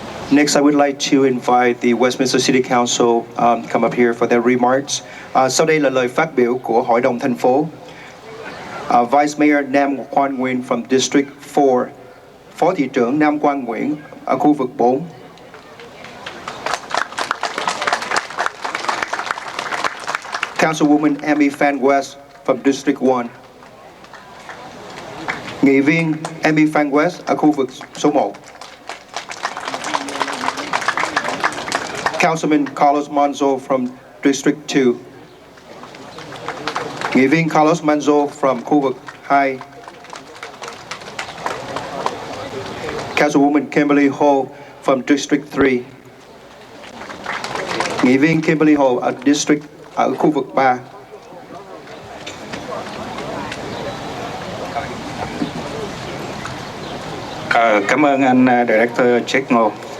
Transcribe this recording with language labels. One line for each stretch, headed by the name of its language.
English: Next, I would like to invite the Westminster City Council come up here for their remarks.
Vietnamese: Sau đây là lời phát biểu của Hội đồng thành phố.
English: Vice Mayor Nam Quang Nguyen from District 4,
Vietnamese: Phó thị trưởng Nam Quang Nguyễn ở khu vực 4.
English: Councilwoman Amy Phan West from District 1.
Vietnamese: Nghị viên Amy Phan West ở khu vực số 1.
English: Councilman Carlos Manzo from District 2.
Vietnamese: Nghị viên Carlos Manzo from khu vực 2.
English: Councilwoman Kimberly Ho from District 3.
Vietnamese: Nghị viên Kimberly Ho ở khu vực 3. Cảm ơn anh Director Chức Ngô.